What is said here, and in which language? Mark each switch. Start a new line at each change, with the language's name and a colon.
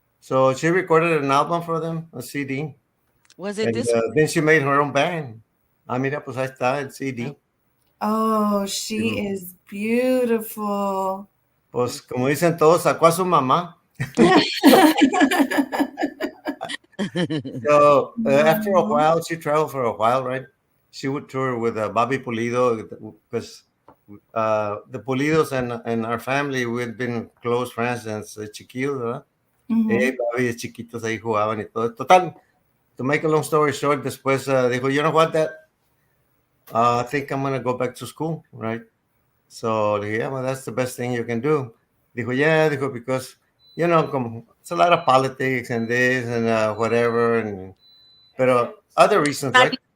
English: So she recorded an album for them, a CD. Was it And this? then she made her own band.
Spanish: Ah, mira, pues ahí está el CD.
English: Oh, she is beautiful.
Spanish: Pues como dicen todos, sacó a su mamá.
English: So after a while, she traveled for a while, right? She would tour with Bobby Pulido because the Pulidos and our family, we'd been close friends since
Spanish: chiquillos, ¿verdad? Bobby de chiquitos ahí jugaban y todo.
English: Total, to make a long story short,
Spanish: después dijo,
English: you know what, Dad? I think I'm going to go back to school, right? So, yeah, well, that's the best thing you can do.
Spanish: Dijo,
English: yeah, dijo, because, como, it's a lot of politics and this and whatever.
Spanish: Pero
English: other reasons, right?